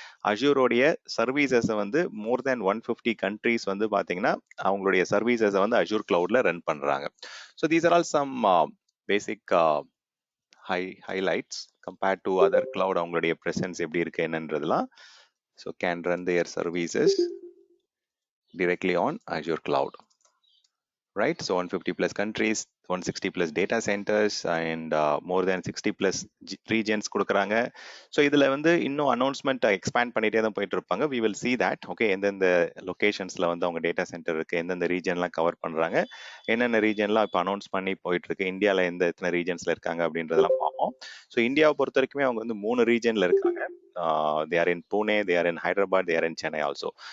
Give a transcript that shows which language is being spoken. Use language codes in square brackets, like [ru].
[ta] அஷூரோடைய சர்வீசஸை வந்து மோர் தேன் 150 கண்ட்ரீஸ் வந்து பாத்தீங்கன்னா அவங்களுடைய சர்வீசஸை வந்து அஷூர் கிளவுட்ல ரன் பண்றாங்க. [en] So these are all some basic highlights compared to other cloud. [ta] அவங்களுடைய பிரசன்ஸ் எப்படி இருக்கு என்னன்றதுலாம். [en] So can run their services directly on Azure Cloud, right? So 150 plus countries, 160 plus data centers, and more than 60 plus regions [ta] கொடுக்குறாங்க. So இதில் வந்து இன்னும் announcement expand பண்ணிட்டே தான் போயிட்டு இருப்பாங்க. [en] we will see that okay, [ta] எந்தெந்த லொகேஷன்ஸில் வந்து அவங்க டேட்டா சென்டர் இருக்கு, எந்தெந்த ரீஜன்லாம் கவர் பண்ணுறாங்க, என்னென்ன ரீஜன்லாம் இப்போ அனௌன்ஸ் பண்ணி போயிட்டு இருக்கு, இந்தியாவில் எத்தனை ரீஜன்ஸில் இருக்காங்க அப்படின்றதெல்லாம் பார்ப்போம். ஸோ இந்தியாவை பொறுத்த வரைக்குமே அவங்க வந்து 3 ரீஜன்ல இருக்காங்க. [en] They are in Pune, they are in Hyderabad, they are in Chennai also.